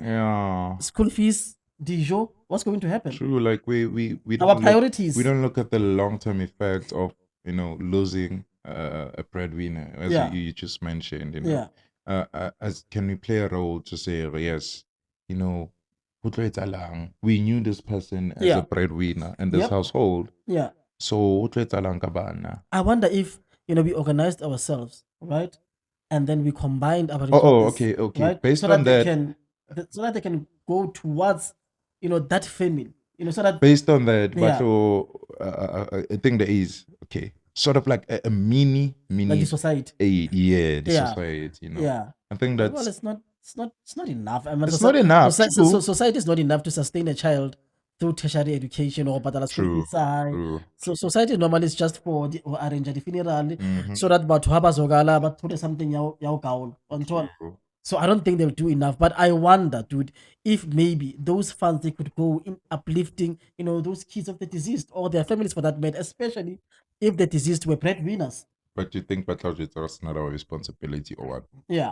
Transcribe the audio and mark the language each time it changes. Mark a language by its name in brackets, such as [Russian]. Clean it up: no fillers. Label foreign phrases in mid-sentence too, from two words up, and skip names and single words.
[English] Yeah. school fees, Dijon, what's going to happen? True. Like we Our don't priorities. look at the long term effects of losing a breadwinner, as Yeah. you just mentioned. Yeah. As can we play a role to say yes, you know, [Southern Sotho] ho tlo etsahalang? [English] We knew this person as Yeah. a breadwinner in this Yep. household. Yeah. [Southern Sotho] So ho tlo etsahalang ka bana? [English] I wonder if, we organized ourselves, right? And then we combined our Oh, resources, okay. right? Based So on that they that, can go towards, that family, so that based on that, Yeah. I think there is sort of like a mini like the society. the Yeah. society. Yeah. I think Well, that's it's not enough. I mean, it's not enough. True. society is not enough to sustain a child through tertiary education or badala school True. fees. So society normally is just for the or arrange the funeral Mhm. [Southern Sotho] so that batho ha ba zogala ba thole something ya ho kaolo. [English] True. So I don't think they'll do enough. But I wonder, dude, if maybe those funds they could go in uplifting, those kids of the deceased or their families for that matter, especially if the deceased were breadwinners. But you think that's not our responsibility or what? Yeah.